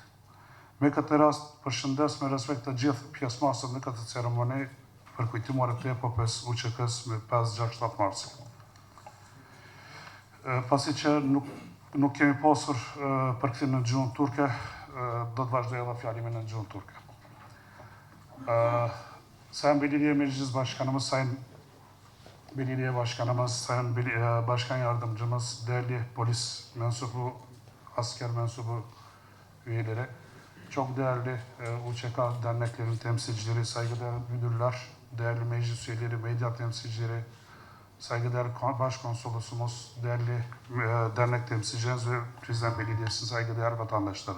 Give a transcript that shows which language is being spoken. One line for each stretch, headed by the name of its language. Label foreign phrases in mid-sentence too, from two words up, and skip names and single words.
Albanian: Me këtë rast, përshëndes me respekt të gjithë pjesëmarrësët në këtë ceremoni për kujtimore të epopes UÇK-s me 5-6-7 marsi. Pasi që nuk kemi pasur përkthim në gjuhën turke, do të vazhdoj edhe fjalimin në gjuhën turke.
Turkish: Sayın Belediye Meclis Başkanımız, Sayın Belediye Başkanımız, Sayın Başkan Yardımcımız, değerli polis mensubu, asker mensubu üyeleri, çok değerli UÇK derneklerin temsilcileri, saygıdeğer müdürler, değerli meclis üyeleri, medya temsilcileri, saygıdeğer başkonsolosumuz, değerli dernek temsilcilerimiz ve Prizren Belediyesi saygıdeğer vatandaşları.